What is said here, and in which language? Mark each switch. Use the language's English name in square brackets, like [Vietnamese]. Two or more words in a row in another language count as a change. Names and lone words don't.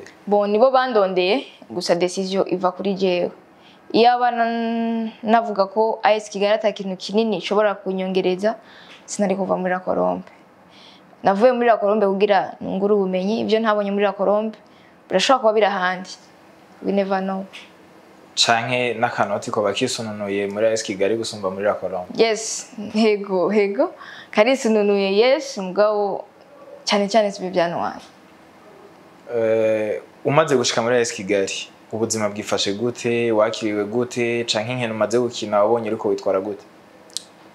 [Rundi] Bon, nibo bandondeye gusa decision iva kuri jewe. Iyaba navuga ko As Kigali atakintu kinini ishobora kunyongereza sinari kuva muri La Colombe. Navuye muri La Colombe kugira nguru ubumenyi, ibyo ntabonye muri La Colombe birashobora kuba birahandi. [English] We never know. [Rundi] Canke n'Akanoti ko bakisununuye muri As Kigali gusumba muri La Colombe? Yes, hego. Karisununuye yes, mugabo cyane sibe byanwaye. Umaze gushika muri As Kigali ubuzima bwifashe gute, wakiriwe gute, canke nkene umaze gukina wabonye ariko witwara gute?